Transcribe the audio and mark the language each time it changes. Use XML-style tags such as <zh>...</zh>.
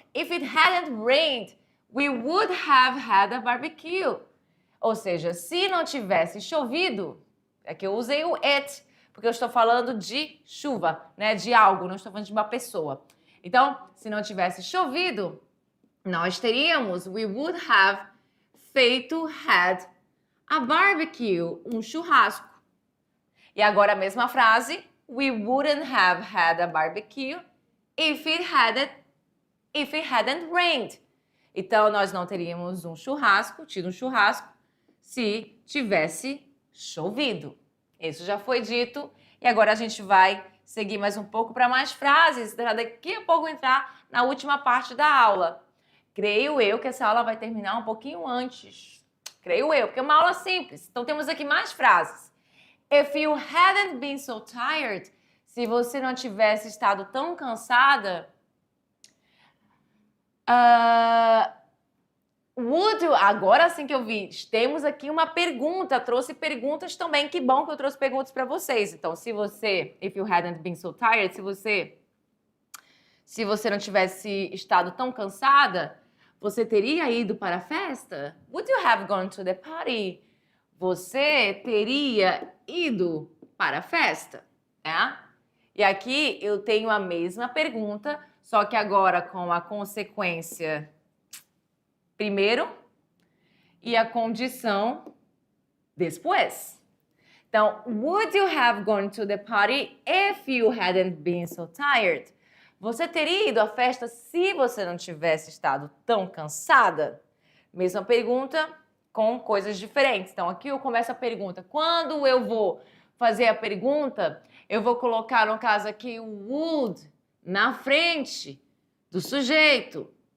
<en>If it hadn't rained, we would have had a barbecue.</en> <pt>Ou seja, se não tivesse chovido, é que eu usei o it, porque eu estou falando de chuva, né? De algo, não estou falando de uma pessoa. Então, se não tivesse chovido, nós teríamos,</pt> <en>we would have had a barbecue,</en> <pt>um churrasco. E agora a mesma frase,</pt> <en>we wouldn't have had a barbecue if it hadn't rained.</en> <pt>Então, nós não teríamos tido um churrasco, se tivesse chovido. Isso já foi dito. E agora a gente vai seguir mais um pouco para mais frases, para daqui a pouco entrar na última parte da aula. Creio eu que essa aula vai terminar um pouquinho antes. Creio eu, porque é uma aula simples. Então, temos aqui mais frases.</pt> <en>If you hadn't been so tired,</en> <pt>se você não tivesse estado tão cansada, agora sim que eu vi, temos aqui uma pergunta, trouxe perguntas também, que bom que eu trouxe perguntas para vocês. Então,</pt> <en>if you hadn't been so tired,</en> <pt>se você não tivesse estado tão cansada, você teria ido para a festa?</pt> <en>Would you have gone to the party?</en> <pt>Você teria ido para a festa? É? E aqui eu tenho a mesma pergunta, só que agora com a consequência primeiro e a condição depois.</pt> <en>Então, would you have gone to the party if you hadn't been so tired?</en> <pt>Você teria ido à festa se você não tivesse estado tão cansada? Mesma pergunta com coisas diferentes. Então, aqui eu começo a pergunta. Quando eu vou fazer a pergunta, eu vou colocar, no caso aqui, o would na frente do sujeito.</pt>